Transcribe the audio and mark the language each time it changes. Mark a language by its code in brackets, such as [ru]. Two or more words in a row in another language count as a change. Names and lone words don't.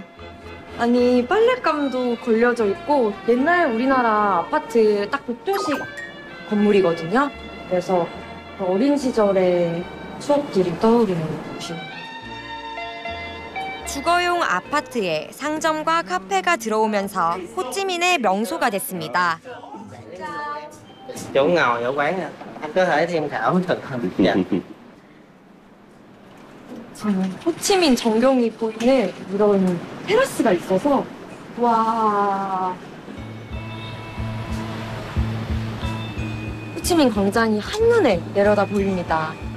[ko] 아니, 빨랫감도 걸려져 있고 옛날 우리나라 아파트 딱 복도식 건물이거든요. 그래서 어린 시절의 추억들이 떠오르는 곳입니다. 주거용 아파트에 상점과 카페가 들어오면서 호찌민의 명소가 됐습니다. [vi] Chỗ ngồi ở quán anh có thể tham khảo thực không? Dạ. [ko] 호치민 전경이 보이는 이런 테라스가 있어서 와, 호치민 광장이 한눈에 내려다 보입니다.